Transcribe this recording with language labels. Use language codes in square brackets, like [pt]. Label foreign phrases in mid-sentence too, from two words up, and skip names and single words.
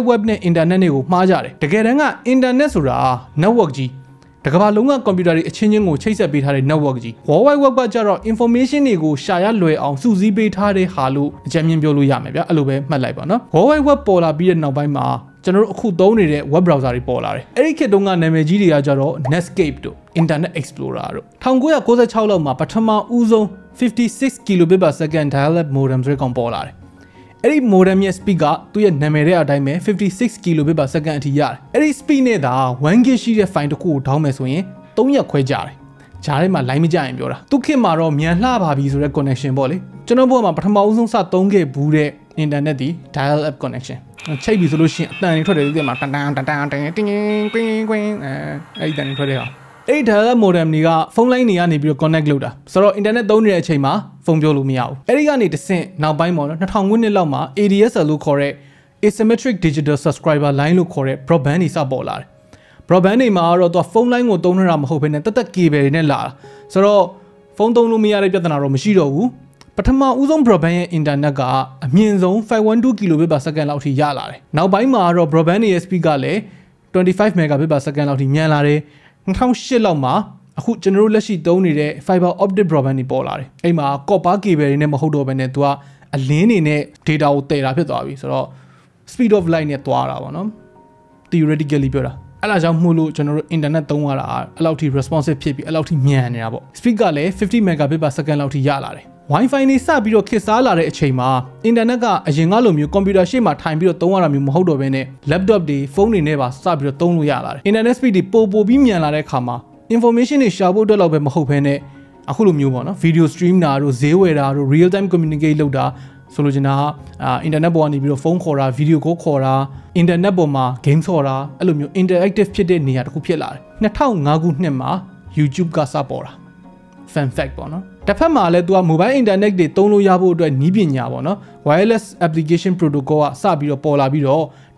[my] Web နဲ့ internet တွေကိုမှားကြတယ်တကယ်တမ်းက internet ဆိုတာ network ကြီးတကမ္ဘာလုံးကကွန်ပျူတာတွေအချင်းချင်းကိုချိတ်ဆက်ပေးထားတဲ့ network ကြီး World Wide Web ကကြတော့ information တွေကိုရှာရလွယ်အောင်စုစည်းပေးထားတဲ့ဟာလို့အကြမ်းမြင်ပြောလို့ရမယ်ဗျအဲ့လိုပဲမှတ်လိုက်ပါနော် World Wide Web ပေါ်လာပြီးတဲ့နောက်ပိုင်းမှာကျွန်တော်တို့အခုသုံးနေတဲ့ [en] web browser [my] တွေပေါ်လာတယ်အဲ့ဒီခေတ်တုန်းကနာမည်ကြီးတွေကကြတော့ Netscape တို့ Internet Explorer တို့1996လောက်မှာပထမဦးဆုံး 56 [en] kilobit per second dial-up modem [my] ဆိုတဲ့ကောင်ပေါ်လာတယ်အဲ့ဒီ modem ရဲ့ speed ကသူ့ရဲ့နာမည်တဲ့အတိုင်းပဲ56 [en] kilobit per second [my] အထိရတယ်အဲ့ဒီ speed နဲ့သာ 1GB ရှိတဲ့ file တစ်ခုကိုထောင်းမယ်ဆိုရင်3ရက်ခွဲကြာတယ်ဂျားထဲမှာ line မကြရင် ပြောတာသူခေတ်မှာတော့မြန်လှပါပြီဆိုတဲ့ connection ပေါ့လေကျွန်တော်ဘုရားမှာပထမဦးဆုံးစသုံးခဲ့ဘူးတဲ့ internet ဒီ [en] dial-up connection [my] ချိတ်ပြီဆိုလို့ရှိရင်အတန်တွေထွက်တယ်ဒီမှာတန်တင်းကွ င်းကွင်းအဲ့ဒီတန်တွေထွက်တဲ့ဟာအဲ့ဒီ [en] dial-up modem [my] တွေကဖုန်းလိုင်းတွေကနေပြီးတော့ connect လုပ်တာဆိုတော့ internet သုံးနေတဲ့အချိန်မှာဖုန်းပြောလို့မရဘူးအဲ့ဒီကနေတစ်ဆင့်နောက်ပိုင်းပေါ့နော်2000ခုနှစ်လောက်မှာ ADSL လို့ခေါ်တဲ့ [en] asymmetric digital subscriber line [my] လို့ခေါ်တဲ့ broadband တွေစပေါ်လာတယ် broadband တွေမှာတော့သူဖုန်းလိုင်းကိုသုံးနေတာမဟုတ်ဘဲနဲ့တက် cable တွေနဲ့လာတာဆိုတော့ဖုန်းသုံးလို့မရတဲ့ပြဿနာတော့မရှိတော့ဘူးပထမဦးဆုံး broadband ရဲ့ internet ကအမြင့်ဆုံး512 [en] kilobit per second [my] လောက်ထိရလာတယ်နောက်ပိုင်းမှာတော့ broadband ရဲ့ speed ကလည်း 25 [en] megabit per second [my] လောက်ထိမြန်လာတယ်2008လောက်မှာအခုကျွန်တော်တို့လက်ရှိသုံးနေတဲ့ [en] fiber optic broadband [my] တွေပေါ်လာတယ်အဲ့မှာ [en] copper cable [my] တွေနဲ့မဟုတ်တော့ဘဲနဲ့သူကအလင်းနေနဲ့ data ကိုတည်တာဖြစ်သွားပြီဆိုတော့ [en] speed of light [my] နဲ့သွားတာပေါ့နော် theoretically ပြောတာအဲ့ဒါ ကြောင့်မို့လို့ကျွန်တော်တို့ internet သုံးရတာအဲ့လောက်ထိ responsive ဖြစ်ပြီးအဲ့လောက်ထိမြန်နေတာပေါ့ speed ကလည်း50 [en] megabit per second [my] လောက်ထိရလာတယ်Wi-Fi နေစပြီးတော့ခေတ်စားလာတဲ့အချိန်မှာ internet ကအရင်ကလို မျိုးကွန်ပျူတာရှေ့မှာထိုင်ပြီးတော့သုံးရတာမျိုးမဟုတ်တော့ဘဲနဲ့ laptop တွေဖုန်းတွေနဲ့ပါစပြီးတော့သုံးလို့ရလာတယ် internet speed တွေပိုပြီးမြန်လာတဲ့အခါ မှာ information တွေရှာဖို့အတွက်တော့ပဲမဟုတ်ဘဲနဲ့အခုလိုမျိုးပေါ့နော် [en] video stream [my] တာတို့ဈေးဝယ်တာတို့ [en] real time communicate [my] လုပ်တာဆိုလိုချင်တာကinternet ပေါ်ကနေပြီးတော့ဖုန်းခေါ်တာ [en] video call [my] ခေါ်တာ internet ပေါ်မှာ game ဆော်တာအဲ့လိုမျိုး interactive ဖြစ်တဲ့နေရာတစ်ခုဖြစ်လာတယ်2005ခုနှစ်မှာ YouTube ကစပေါ်တာ [en] fan fact [my] ပေါ့နော်တစ်ဖက်မှာလည်းသူက [en] mobile internet [my] တွေသုံးလို့ရဖို့အတွက်နည်းပညာပေါ့နော် [en] wireless application protocol [my] ကစပြီးတော့ပေါ်လာပြီးတော့